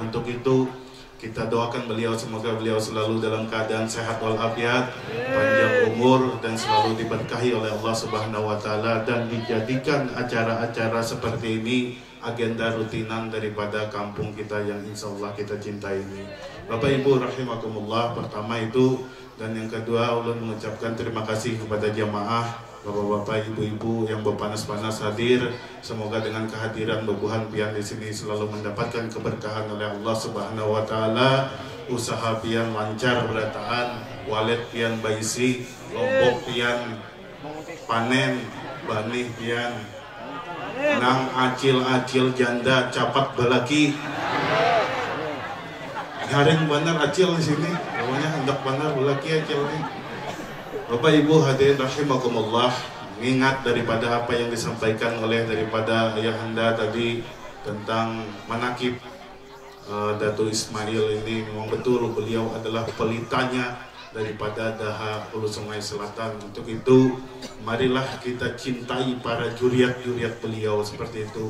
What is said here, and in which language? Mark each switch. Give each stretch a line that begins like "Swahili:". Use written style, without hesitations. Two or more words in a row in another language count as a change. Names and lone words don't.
Indonesian: Untuk itu kita doakan beliau, semoga beliau selalu dalam keadaan sehat walafiat, panjang umur, dan selalu diberkahi oleh Allah
Arabic: سبحانه وتعالى,
Indonesian: dan dijadikan acara-acara seperti ini agenda rutinan daripada kampung kita yang
Arabic: إن شاء الله
Indonesian: kita cintai ini. Bapak Ibu rahimakumullah, pertama itu, dan yang kedua ulun mengucapkan terima kasih kepada jamaah, bapak-bapak, ibu-ibu yang berpanas-panas hadir. Semoga dengan kehadiran Bubuhan Pian di sini selalu mendapatkan keberkahan oleh Allah
Arabic: سبحانه وتعالى.
Banjar: Usaha Pian lancar berataan, walet Pian baisi, lombok Pian panen, banih Pian nang acil-acil janda capat balaki. Garing benar acil di sini, pokoknya hendak benar balaki acil nih.
Indonesian: Bapak Ibu hadirin rahimakumullah, mengingat daripada apa yang disampaikan oleh daripada ayahanda tadi tentang manakib Datuk Ismail ini, memang betul beliau adalah pelitanya daripada Daha Hulu Sungai Selatan. Untuk itu marilah kita cintai para juriat-juriat beliau seperti itu.